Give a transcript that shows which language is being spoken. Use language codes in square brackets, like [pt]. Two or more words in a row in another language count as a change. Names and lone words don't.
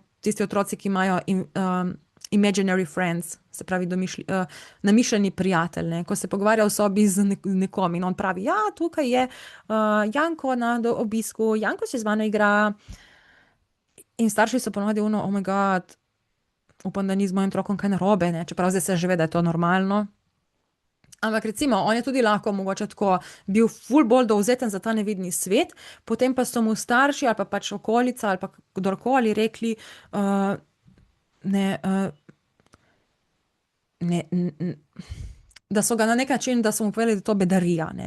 [sl] Tisti otroci, ki imajo [en] imaginary friends, [sl] se pravi namišljeni prijatelj, ne? Ko se pogovarja v sobi z nekom in on pravi, ja, tukaj je Janko na obisku, Janko se z mano igra. In starši so ponovadi ono, [en] oh my god, [sl] upam, da ni z mojim otrokom kaj narobe, ne? Čeprav zdaj se že ve, da je to normalno. Ampak recimo, on je tudi lahko mogoče tako bil ful bolj dovzeten za ta nevidni svet, potem pa so mu starši ali pa pač okolica ali pa kdorkoli rekli, da so ga na nek način, da so mu povedali, da je to bedarija, ne.